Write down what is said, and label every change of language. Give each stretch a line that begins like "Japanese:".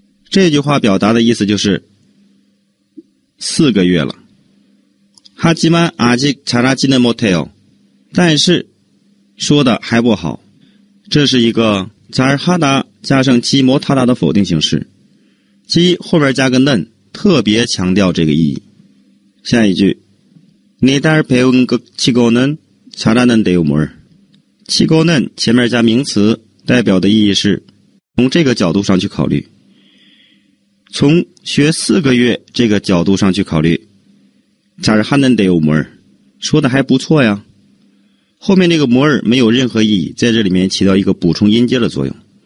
Chinese: 这句话表达的意思就是4个月了。
Korean: 하지만 아직 잘하지는 못해요，
Chinese: 但是说的还不好，这是一个잘하다加上지 못하다的否定形式，지后边加个는，特别强调这个意义。下一句，
Korean: 4달 배운 것 치고는 잘하는데요 뭘。
Chinese: 치고는前面加名词，代表的意义是从这个角度上去考虑，从学4个月这个角度上去考虑，
Korean: 잘하는데요 뭘，
Chinese: 说的还不错呀。后面这个뭘没有任何意义，在这里面起到一个补充音节的作用。